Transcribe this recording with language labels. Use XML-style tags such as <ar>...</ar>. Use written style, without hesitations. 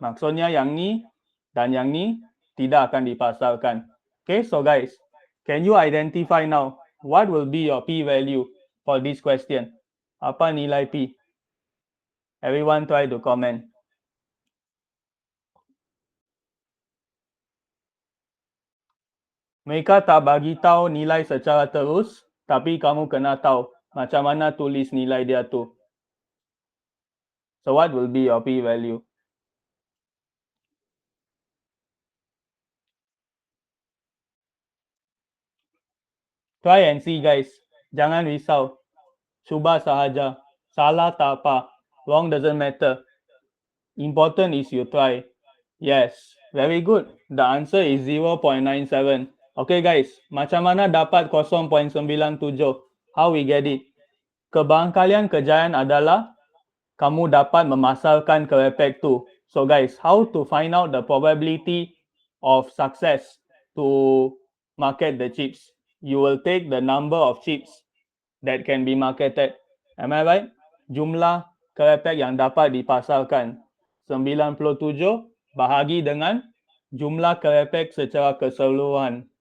<ms>Maksudnya yang ni dan yang ni tidak akan dipasarkan.</ms> <en>Okay, so guys, can you identify now what will be your P value for this question?</en> <ms>Apa nilai P?</ms> <en>Everyone try to comment.</en> <ms>Mereka tak bagi tahu nilai secara terus, tapi kamu kena tahu macam mana tulis nilai dia tu.</ms> <en>So what will be your P value? Try and see guys.</en> <ms>Jangan risau. Cuba sahaja. Salah tak apa.</ms> <en>Wrong doesn't matter. Important is you try. Yes, very good. The answer is 0.97. Okay guys,</en> <ms>macam mana dapat 0.97?</ms> <en>How we get it?</en> <ms>Kebarangkalian kejayaan adalah kamu dapat memasarkan kerepek tu.</ms> <en>So guys, how to find out the probability of success to market the chips? You will take the number of chips that can be marketed. Am I right?</en> <ms>Jumlah kerepek yang dapat dipasarkan 97 bahagi dengan jumlah kerepek secara keseluruhan.</ms>